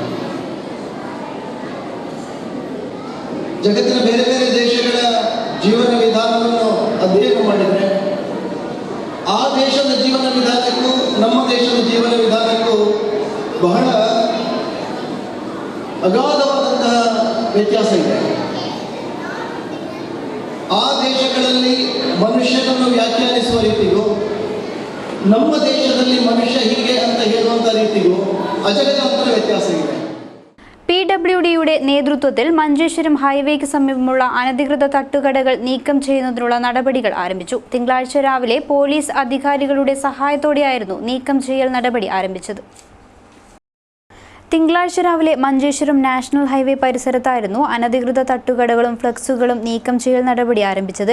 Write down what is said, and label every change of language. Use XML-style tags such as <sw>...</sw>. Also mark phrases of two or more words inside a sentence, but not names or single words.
<kn>ಜಗತ್ತಿನ ಬೇರೆ ಬೇರೆ ದೇಶಗಳ ಜೀವನ ವಿಧಾನವನ್ನು ಅಧ್ಯಯನ ಮಾಡಿದರೆ ಆ ದೇಶದ ಜೀವನ ವಿಧಾನಕ್ಕೂ ನಮ್ಮ ದೇಶದ ಜೀವನ ವಿಧಾನಕ್ಕೂ ಬಹಳ ಅಗಾಧವಾದಂತಹ ವ್ಯತ್ಯಾಸ ಇದೆ. ಆ ದೇಶಗಳಲ್ಲಿ ಮನುಷ್ಯನನ್ನು ವ್ಯಾಖ್ಯಾನಿಸುವ ರೀತಿಗೂ ನಮ್ಮ ದೇಶದಲ್ಲಿ ಮನುಷ್ಯ ಹೀಗೆ ಅಂತ ಹೇಳುವಂಥ ರೀತಿಗೂ ಅಜಗಜಾಂತರ ವ್ಯತ್ಯಾಸ ಇದೆ.</kn> <ml>PWDയുടെ നേതൃത്വത്തിൽ മഞ്ചേശ്വരം ഹൈവേക്ക് സമീപമുള്ള അനധികൃത തട്ടുകടകൾ നീക്കം ചെയ്യുന്നതിനുള്ള നടപടികൾ ആരംഭിച്ചു. തിങ്കളാഴ്ച രാവിലെ പോലീസ് അധികാരികളുടെ സഹായത്തോടെയായിരുന്നു നീക്കം ചെയ്യൽ നടപടി ആരംഭിച്ചത്. തിങ്കളാഴ്ച രാവിലെ മഞ്ചേശ്വരം</ml> <en>National Highway</en> <ml>പരിസരത്തായിരുന്നു അനധികൃത തട്ടുകടകളും ഫ്ലക്സുകളും നീക്കം ചെയ്യൽ നടപടി ആരംഭിച്ചത്.</ml>